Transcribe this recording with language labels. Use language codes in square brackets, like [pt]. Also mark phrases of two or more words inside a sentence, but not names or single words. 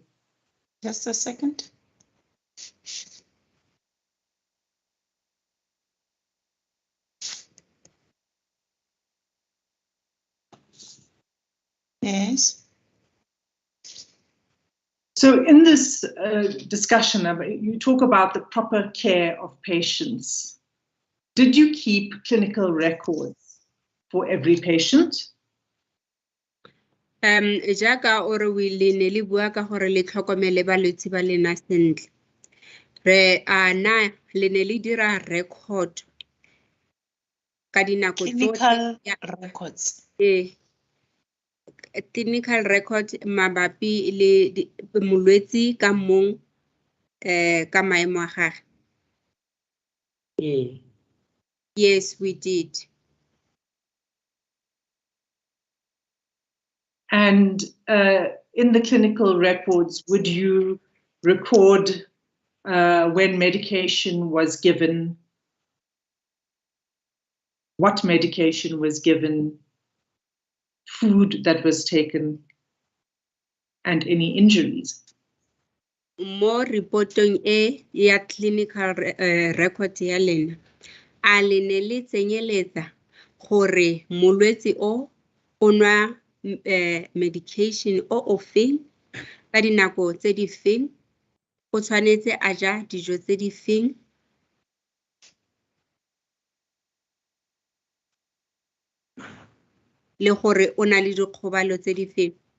[en] Just a second. Yes. So in this discussion, you talk about the proper care of patients. Did you keep clinical records for every patient? [tn] Jaaka o re o ile ne le bua ka gore le tlhokomele balwetse ba lena sentle. Re ana le ne le dira record ka dinako [en] Clinical records. Clinical record [tn] mabapi le molwetsi ka mong ka maemo a gagwe. [en] Yes, we did. And in the clinical records, would you record when medication was given, what medication was given, food that was taken, and any injuries? [tn] Mo reportong ya [en] clinical record [tn] ya lena, a le ne le tsenyeletsa gore molwetsi o nwa medication o feng ka dinako tse di feng, o tshwanetse a ja dijo tse di feng, le gore o na le dikgobalo tse di feng.